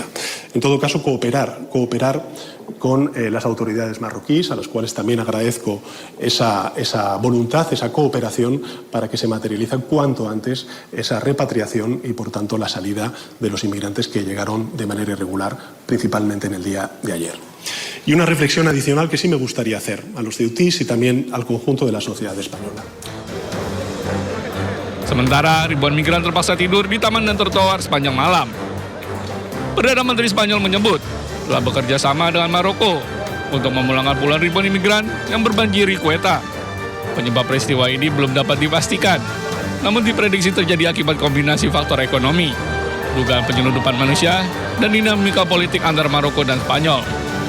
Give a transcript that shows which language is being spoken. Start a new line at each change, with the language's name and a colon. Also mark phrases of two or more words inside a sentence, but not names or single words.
Spanish: En todo caso, cooperar con las autoridades marroquíes, a las cuales también agradezco esa voluntad, esa cooperación para que se materialice cuanto antes esa repatriación y, por tanto, la salida de los inmigrantes que llegaron de manera irregular, principalmente en el día de ayer. Y una reflexión adicional que sí me gustaría hacer a los ceutíes y también al conjunto de la sociedad española.
Indonesian: Sementara ribuan migran terpaksa tidur di taman dan trotoar sepanjang malam. Perdana Menteri Spanyol menyebut telah bekerja sama dengan Maroko untuk memulangkan puluhan ribuan imigran yang berbanjiri Ceuta. Penyebab peristiwa ini belum dapat dipastikan, namun diprediksi terjadi akibat kombinasi faktor ekonomi, dugaan penyelundupan manusia, dan dinamika politik antara Maroko dan Spanyol.